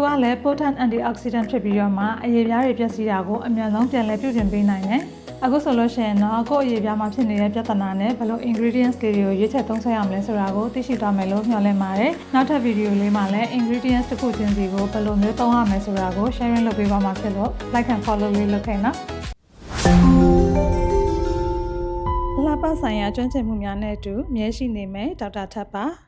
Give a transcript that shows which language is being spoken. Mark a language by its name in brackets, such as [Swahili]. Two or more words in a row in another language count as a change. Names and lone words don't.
[Burmese] ကလည်း [English] potent antioxidant [Burmese] ဖြစ်ပြီးတော့မှအရေးပြားတွေပျက်စီးတာကိုအမြန်ဆုံးပြန်လည်ပြုပြင်ပေးနိုင်တယ်အခုဆိုလို့ရှိရင်တော့ကိုယ့်အရေးပြားမှာဖြစ်နေတဲ့ပြဿနာနဲ့ဘယ်လို ingredients တွေကိုရွေးချယ်သုံးစွဲရမလဲဆိုတာကိုသိရှိသွားမယ်လို့မျှော်လင့်ပါတယ်နောက်ထပ်ဗီဒီယိုလေးမှာလည်း ingredients တစ်ခုချင်းစီကိုဘယ်လိုမျိုးသုံးရမလဲဆိုတာကို sharing လုပ်ပေးပါမှာဖြစ်လို့ [English] like and follow [Burmese] လေးလုပ်ခဲ့နော်လှပဆိုင်ရာကျွမ်းကျင်မှုများနဲ့အတူမြဲရှိနေမယ်ဒေါက်တာထပ်ပါ